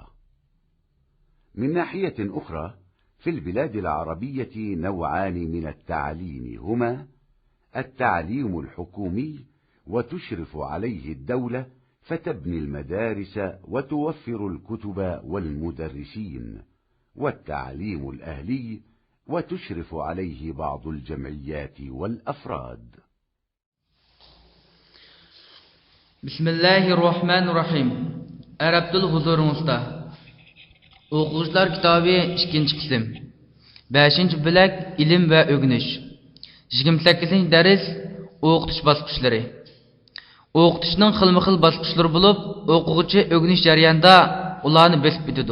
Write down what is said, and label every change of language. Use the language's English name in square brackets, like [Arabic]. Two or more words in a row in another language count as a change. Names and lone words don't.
[Arabic] من ناحية أخرى في البلاد العربية نوعان من التعليم، هما التعليم الحكومي وتشرف عليه الدولة فتبني المدارس وتوفر الكتب والمدرسين، والتعليم الأهلي وتشرف عليه بعض الجمعيات والأفراد. بسم الله الرحمن الرحيم. [Uzbek] Arabtil huzuringizda. O'quvchilar kitobi 2-qism. 5-bo'lak ilm va o'rganish. 28-dars o'qitish bosqichlari. O'qitishning xilma-xil bosqichlari bo'lib, o'quvchi o'rganish jarayonida ularni besib o'tadi.